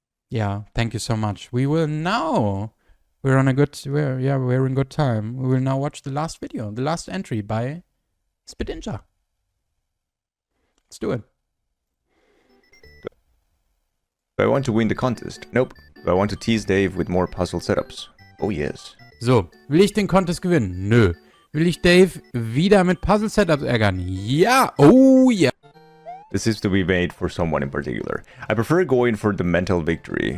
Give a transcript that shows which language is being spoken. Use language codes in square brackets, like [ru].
[en] Yeah, thank you so much. We will now. We're in good time. We will now watch the last video, the last entry by Spedinja. Let's do it. Do I want to win the contest? Nope. Do I want to tease Dave with more puzzle setups? Oh yes. [de] So, will ich den Contest gewinnen? Nö. Will ich Dave wieder mit Puzzle-Setups ärgern? Ja. Oh ja. [en] This is to be made for someone in particular. I prefer going for the mental victory.